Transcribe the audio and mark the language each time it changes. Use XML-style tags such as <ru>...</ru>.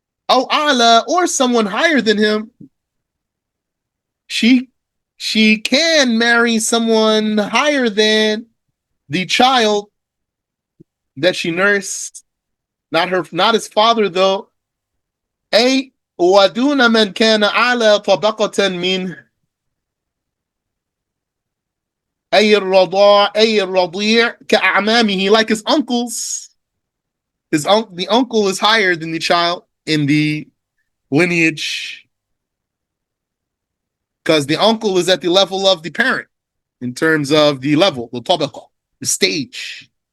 <ar>أو أعلى,</ar> <en>or someone higher than him. She can marry someone higher than the child that she nursed. Not his father though.</en> <ar>أي ودون من كان أعلى طبقة منه. أي الرضيع كأعمامه,</ar> <en>like his uncles. The uncle is higher than the child in the lineage, because the uncle is at the level of the parent in terms of the level, the tabaqa, the stage.</en>